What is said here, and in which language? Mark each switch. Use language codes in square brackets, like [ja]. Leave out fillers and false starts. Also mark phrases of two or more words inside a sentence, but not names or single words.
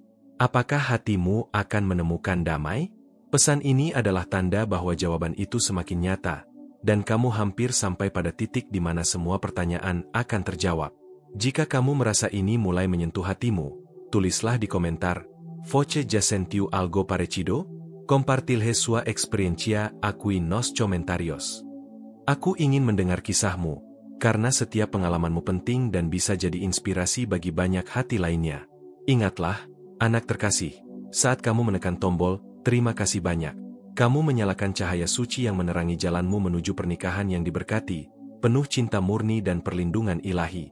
[id] Apakah hatimu akan menemukan damai? Pesan ini adalah tanda bahwa jawaban itu semakin nyata, dan kamu hampir sampai pada titik di mana semua pertanyaan akan terjawab. Jika kamu merasa ini mulai menyentuh hatimu, tulislah di komentar, [pt] Voce ya sentiu algo parecido? Compartilhe sua experiencia aquí nos comentarios. [id] Aku ingin mendengar kisahmu, karena setiap pengalamanmu penting dan bisa jadi inspirasi bagi banyak hati lainnya. Ingatlah, anak terkasih, saat kamu menekan tombol, terima kasih banyak. Kamu menyalakan cahaya suci yang menerangi jalanmu menuju pernikahan yang diberkati, penuh cinta murni dan perlindungan ilahi.